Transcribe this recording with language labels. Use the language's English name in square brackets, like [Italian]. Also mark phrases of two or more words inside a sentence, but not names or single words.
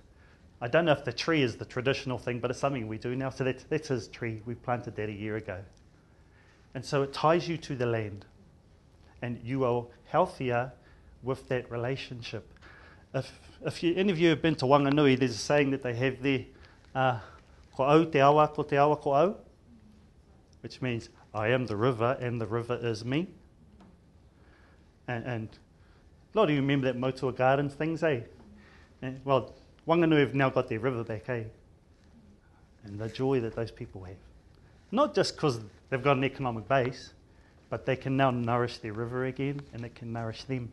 [English] I don't know if the tree is the traditional thing, but it's something we do now. So that's his tree. We planted that a year ago. And so it ties you to the land. And you are healthier with that relationship. If any of you have been to Wanganui, there's a saying that they have there, [Māori] ko au te awa, ko te awa ko au, [English] which means I am the river and the river is me. And a lot of you remember that Motua Gardens things, eh? And, well, Wanganui have now got their river back, eh? And the joy that those people have. Not just because they've got an economic base, but they can now nourish their river again, and it can nourish them.